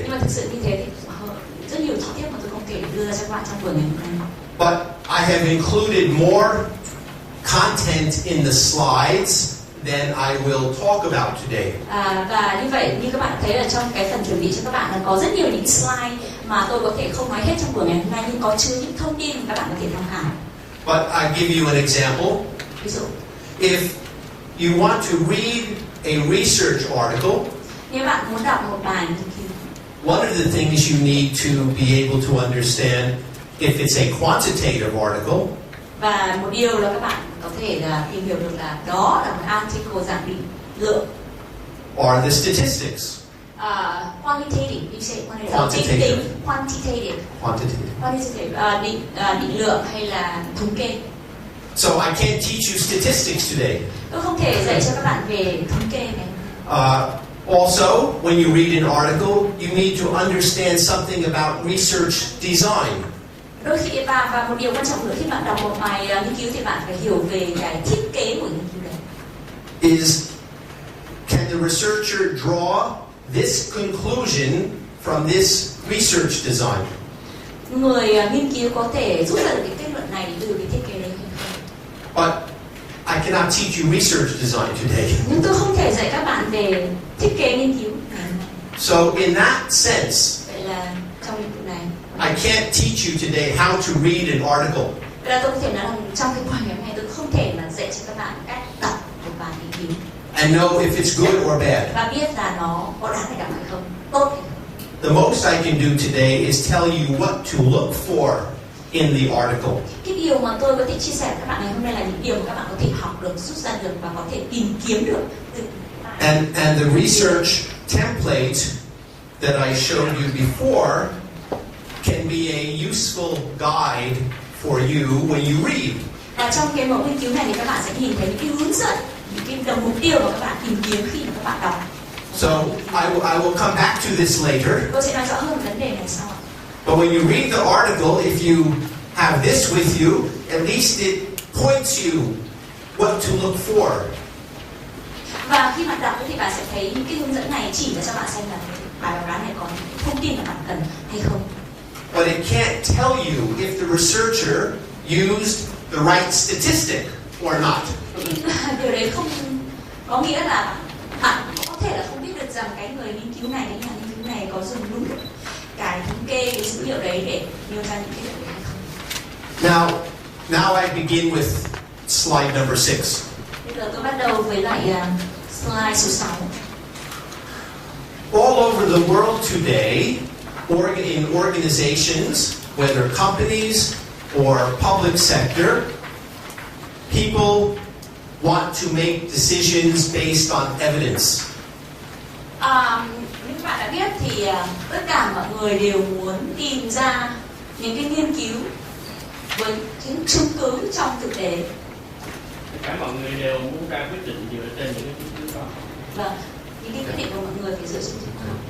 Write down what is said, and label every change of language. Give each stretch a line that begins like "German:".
Vietnamese: Nhưng mà thực sự như thế thì rất nhiều chi tiết mà tôi không thể đưa ra cho các bạn trong buổi ngày hôm nay.
English: But I have included more content in the slides than I will talk about today.
Vietnamese: Và như vậy, như các bạn thấy ở trong cái phần chuẩn bị cho các bạn là có rất nhiều những slide mà tôi có thể không nói hết trong buổi ngày hôm nay, nhưng có chứa những thông tin mà các bạn có thể tham khảo.
English: But I give you an example.
Vietnamese: Ví dụ,
English: If you want to read a research article,
Vietnamese: nếu bạn muốn đọc một bài nghiên cứu,
English: one of the things you need to be able to understand if it's a quantitative article,
Vietnamese: và một điều là các bạn có thể là tìm hiểu được là đó là một article dạng định lượng.
English: are the statistics. Quantitative, you say Quantitative.
Vietnamese: Quantitative, định lượng hay là thống kê.
English: So I can't teach you statistics today.
Vietnamese: Tôi không thể dạy cho các bạn về thống kê này.
English: Also, when you read an article, you need to understand something about research design.
Vietnamese: Đôi khi và một điều quan trọng nữa, khi bạn đọc một bài nghiên cứu thì bạn phải hiểu về cái thiết kế của nghiên cứu đấy.
English: Can the researcher draw this conclusion from this research design?
Vietnamese: Người nghiên cứu có thể rút ra được cái kết luận này từ cái thiết kế đấy hay không?
English: But I cannot teach you research design today.
Vietnamese: Nhưng tôi không thể dạy các bạn về thiết kế nghiên cứu.
English: So in that sense,
Vietnamese: Vậy là trong lĩnh vực này,
English: I can't teach you today how to read an article.
Vietnamese: vậy là tôi có thể nói là trong cái buổi ngày hôm nay tôi không thể mà dạy cho các bạn cách đọc một bài nghiên cứu
English: And know if it's good or bad.
Vietnamese: và biết là nó có đáng để đọc hay không, tốt hay không.
English: The most I can do today is tell you what to look for in the article.
Vietnamese: Cái điều mà tôi có thể chia sẻ với các bạn ngày hôm nay là những điều mà các bạn có thể học được, rút ra được và có thể tìm kiếm được từ
English: And the research template that I showed you before can be a useful guide for you when you read.
Vietnamese: Và trong cái mẫu nghiên cứu này thì các bạn sẽ nhìn thấy những cái hướng dẫn, những cái đồng mục tiêu mà các bạn tìm kiếm khi mà các bạn đọc.
English: So I will come back to this later.
Vietnamese: Tôi sẽ nói rõ hơn vấn đề này sau.
English: But when you read the article, if you have this with you, at least it points you what to look for.
Vietnamese: Và khi bạn đọc thì bạn sẽ thấy những cái hướng dẫn này chỉ ra cho bạn xem là bài báo cáo này có những thông tin mà bạn cần hay không.
English: But it can't tell you if the researcher used the right statistic or not.
Vietnamese: Điều đấy không có nghĩa là bạn có thể là không biết được rằng cái người nghiên cứu này, cái nhà nghiên cứu này có dùng đúng cái thống kê, cái dữ liệu đấy để nêu ra những cái điều đấy hay không.
English: Now I begin with slide number 6.
Vietnamese: Bây giờ tôi bắt đầu với lại slide số 6.
English: All over the world today, in organizations, whether companies or public sector, people want to make decisions based on evidence.
Vietnamese: Như các bạn đã biết thì tất cả mọi người đều muốn tìm ra những cái nghiên cứu với những chứng cứ trong thực tế. Tất cả mọi người đều muốn ra quyết định dựa trên những cái chứng cứ đó. Vâng, những cái quyết định của mọi người phải dựa trên chứng cứ.